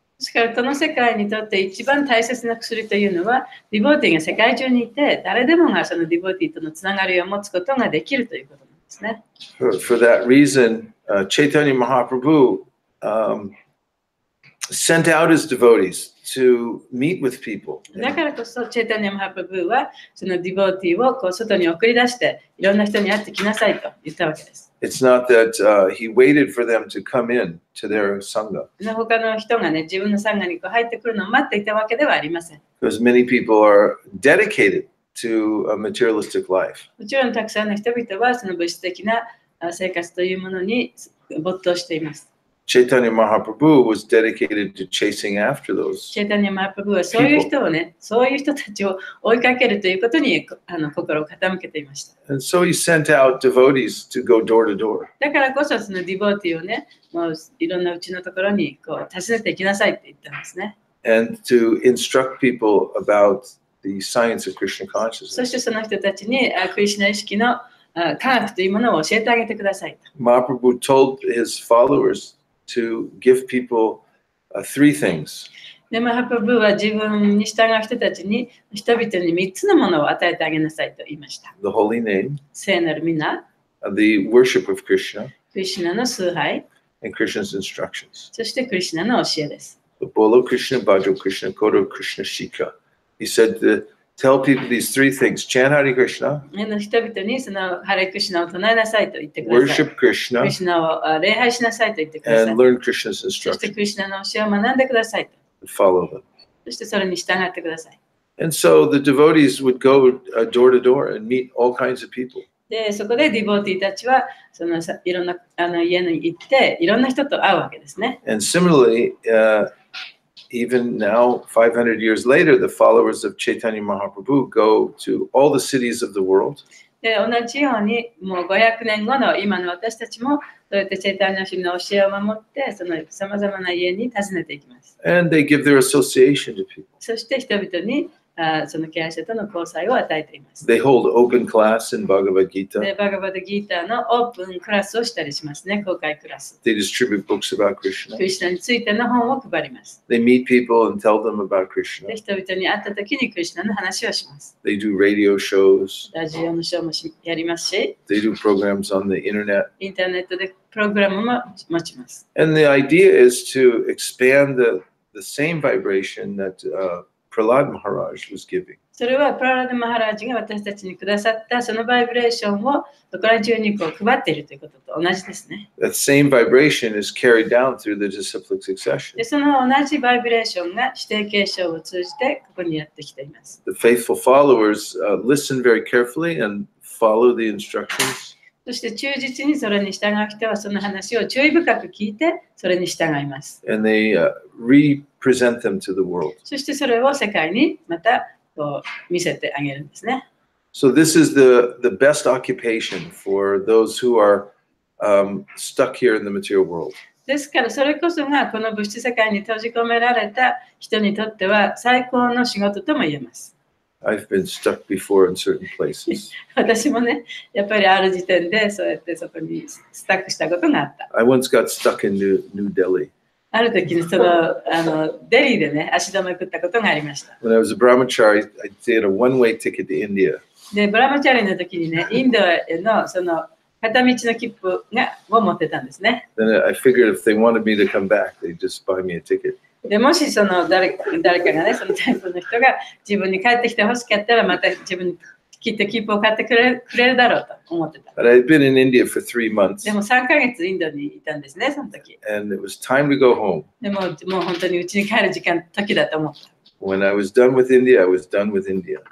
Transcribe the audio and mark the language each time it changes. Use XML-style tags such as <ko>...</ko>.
<ja>ですからこの世界にとって一番大切な薬というのはディボティが世界中にいて誰でもがそのディボティとのつながりを持つことができるということなんですね。</ja> <en>For that reason, Chaitanya Mahaprabhu sent out his devotees to meet with people.</en> <ja>だからこそチェイタニア・マハプラブーはそのディボティをこう外に送り出していろんな人に会ってきなさいと言ったわけです。</ja> <en>It's not that he waited for them to come in to their sangha.</en> <ja>他の人がね、自分のサンガにこう入ってくるのを待っていたわけではありません。</ja> <en>Because many people are dedicated to a materialistic life.</en> <ja>もちろんたくさんの人々はその物質的な生活というものに没頭しています。</ja> <en>Chaitanya Mahaprabhu was dedicated to chasing after those.</en> <ja>チェイタニア・マハプラブーはそういう人をね、そういう人たちを追いかけるということに心を傾けていました。</ja> <en>And so he sent out devotees to go door to door.</en> <ja>だからこそそのディボティをね、もういろんなうちのところにこう訪ねていきなさいって言ったんですね。</ja> <en>And to instruct people about the science of Krishna</en> <ja>そ</ja> <en>consciousness.</en> <ja>してその人たちにクリシュナ意識の科学というものを教えてあげてくださいと。</ja> <en>Mahaprabhu told his followers to give people three things.</en> <ja>で、マハプラブーは自分に従う人たちに人々に3つのものを与えてあげなさいと言いました。</ja> <en>The holy name,</en> <ja>聖なる皆、</ja> <en>the worship of Krishna,</en> <ja>クリシュナの崇拝、</ja> <en>and Krishna's instructions.</en> <ja>そしてクリシュナの教えです。</ja> <bn>The Bolo Krishna, Bhajo Krishna, Kodo Krishna Shika.</bn> <en>He said to tell people these three things: chant Hare Krishna,</en> <ja>人々にそのハレクリシュナを唱えなさいと言ってください。</ja> <en>worship</en> <ja>ク</ja> <en>Krishna,</en> <ja>リシュナを礼拝しなさいと言ってください。</ja> <en>and learn Krishna's</en> <ja>そして</ja> <en>instructions</en> <ja>クリシュナの教えを学んでくださいと。</ja> <en>and follow them.</en> <ja>そしてそれに従ってください。</ja> <en>And so the devotees would go door to door and meet all kinds of people.</en> <ja>で、そこでディボーティーたちはそのいろんな家に行っていろんな人と会うわけですね。</ja> <en>And similarly, even now, 500 years later, the followers of Chaitanya Mahaprabhu go to all the cities of the world.</en> <ja>で、同じように、もう500年後の今の私たちも、そうやってチェイタニア主の教えを守って、そのさまざまな家に訪ねていきます。</ja> <en>And they give their association to people.</en> <ja>そして人々にその敬愛者との交際を与えています。</ja> <en>They hold open class in Bhagavad Gita.</en> <ja>で、バガバダギーターのオープンクラスをしたりしますね、公開クラス。</ja> <en>They distribute books about Krishna.</en> <ja>クリシュナについての本を配ります。</ja> <en>They meet people and tell them about</en> <ja>で、人々に会った時にクリシュナの話をします。</ja> <en>They do radio shows.</en> <ja>ラジオのショーもやりますし、</ja> <en>They do programs on the internet.</en> <ja>インターネットでプログラムも持ちます。</ja> <en>And the idea is to expand the same vibration that Prahlad Maharaj was giving.</en> <ja>それはプララダ・マハラージが私たちにくださったそのバイブレーションをそこら中にこう配っているということと同じですね。</ja> <en>That same vibration is carried down through the disciplic succession.</en> <ja>で、その同じバイブレーションが指定継承を通じてここにやってきています。</ja> <en>The faithful followers listen very carefully and follow the instructions.</en> <ja>そして忠実にそれに従う人はその話を注意深く聞いてそれに従います。</ja> <en>And they represent them to the world.</en> <ja>そしてそれを世界にまたこう見せてあげるんですね。</ja> <en>So this is the best occupation for those who are stuck here in the material world.</en> <ja>ですからそれこそがこの物質世界に閉じ込められた人にとっては最高の仕事とも言えます。</ja> <en>I've been stuck before in certain places.</en> <ja>私もね、やっぱりある時点でそうやってそこにスタックしたことがあった。</ja> <en>I once got stuck in New Delhi.</en> <ja>ある時にそのデリーでね、足止め食ったことがありました。</ja> <en>When I was a brahmachari, I did a one-way ticket to India.</en> <ja>で、ブラマチャリの時にね、インドへのその片道の切符を持ってたんですね。</ja> <en>Then I figured if they wanted me to come back, they'd just buy me a ticket.</en> <ja>でもしその誰かがね、そのタイプの人が自分に帰ってきてほしかったら、また自分にきっと切符を買ってくれるだろうと思ってた。</ja> <en>But I'd been in India for 3 months,</en> <ja>でも3ヶ月インドにいたんですね、その時。</ja> <en>and it was time to go home.</en> <ja>でもう本当に家に帰る時だと思った。</ja> <en>When I was done with India, I was done with India.</en>